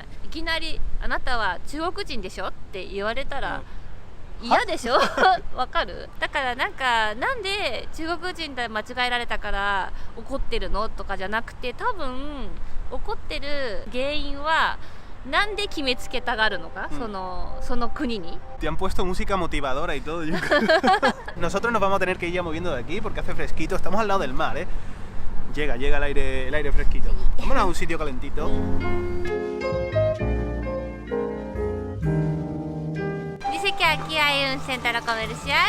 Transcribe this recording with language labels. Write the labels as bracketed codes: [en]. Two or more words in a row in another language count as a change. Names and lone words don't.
[ja] いきなりあなたは中国人でしょって言われたら嫌でしょわかる。だからなんで中国人で間違えられたから怒ってるのとかじゃなくて、多分怒ってる原因はなんで決めつけたがるのか、その国に。 [es] Te han puesto música motivadora y todo. Nosotros nos vamos a tener que ir ya moviendo de aquí porque hace fresquito. Estamos al lado del mar, ¿eh? Llega el aire fresquito. Vámonos a un sitio calentito. Dice que aquí hay un centro comercial.